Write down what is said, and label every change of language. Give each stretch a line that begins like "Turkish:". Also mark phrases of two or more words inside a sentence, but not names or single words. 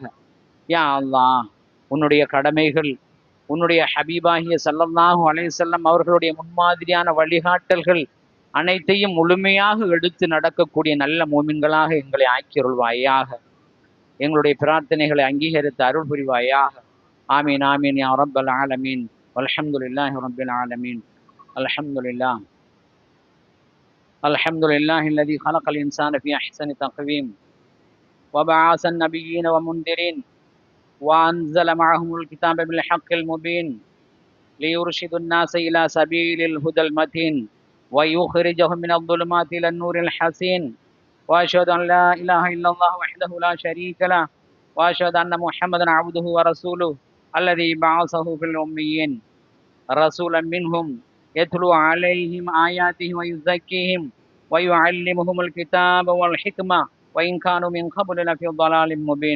Tamil: யா அல்லாஹ், உன்னுடைய கடமைகள், உன்னுடைய ஹபீபாகிய
Arabic: صلى الله عليه وسلم
Tamil: அவர்களுடைய முன்மாதிரியான வழிகாட்டல்கள் அனைத்தையும் முழுமையாக எடுத்து நடக்கக்கூடிய நல்ல மூமின்களாக எங்களை ஆக்கியருள்வாயாக. எங்களுடைய பிரார்த்தனைகளை அங்கீகரித்து அருள் புரிவாயாக.
Arabic: آمين آمين يا رب العالمين. والحمد لله رب العالمين. அல்ஹம்துலில்லாஹ். الحمد لله الذي خلق الإنسان في أحسن تقويم وبعث النبيين ومنذرين وأنزل معهم الكتاب بالحق المبين ليرشد الناس إلى سبيل الهدى المتين ويخرجهم من الظلمات إلى النور الحسين وأشهد أن لا إله إلا الله وحده لا شريك له وأشهد أن محمدا عبده ورسوله الذي بعثه في الأميين رسولا منهم يتلو عليهم آياته ويزكيهم ويعلمهم الكتاب والحكمة وإن كانوا من قبل لفي ضلال مبين.